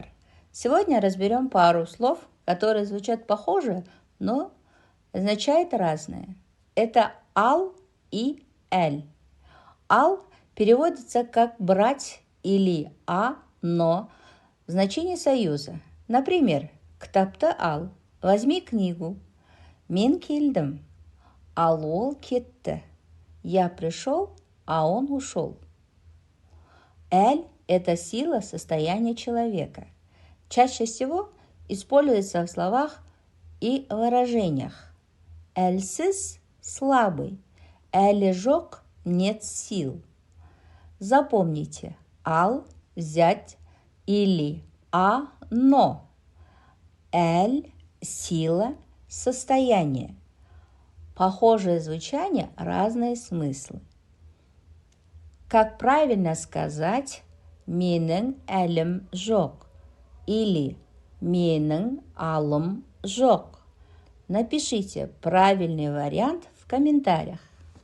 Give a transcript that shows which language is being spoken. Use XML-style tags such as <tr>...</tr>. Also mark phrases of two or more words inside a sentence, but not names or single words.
<ru>Сегодня разберем пару слов, которые звучат похоже, но означают разное. Это ал и эль. Ал переводится как брать или но в значении союза. Например,</ru> <kk>ктапты ал,</kk> <ru>возьми книгу.</ru> <kk>Мен келдім, ал ол кетті.</kk> <ru>Я пришел, а он ушел. Эль – это сила состояния человека. Чаще всего используется в словах и выражениях. Эльсіз – слабый,</ru> <kk>элі жоқ</kk> <ru>– нет сил. Запомните, ал – взять или но. Эль – сила, состояние. Похожее звучание, разные смыслы. Как правильно сказать</ru> <kk>менің әлім жоқ</kk> <ru>или</ru> <kk>менің алым жоқ?</kk> <ru>Напишите правильный вариант в комментариях.</ru>